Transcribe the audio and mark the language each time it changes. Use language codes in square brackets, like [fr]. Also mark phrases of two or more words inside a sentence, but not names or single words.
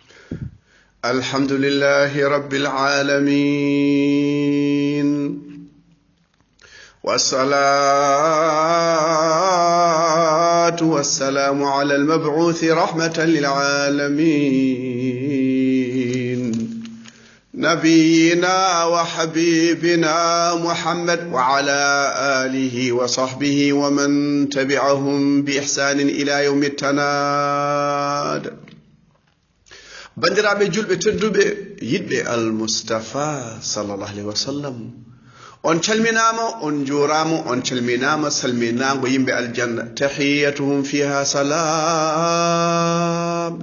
[ar] الحمد لله رب العالمين، والصلاة والسلام على المبعوث رحمة للعالمين، نبينا وحبيبنا محمد وعلى آله وصحبه ومن تبعهم بإحسان إلى يوم التناد. [ff] bandiraɓe julɓe tedduɓe yiɗɓe almustafa [ar] صلى الله عليه وسلم, [ff] on calminama, on jurama, on calminama salminago yimɓe aljanna. [ar] تحيتهم فيها سلام.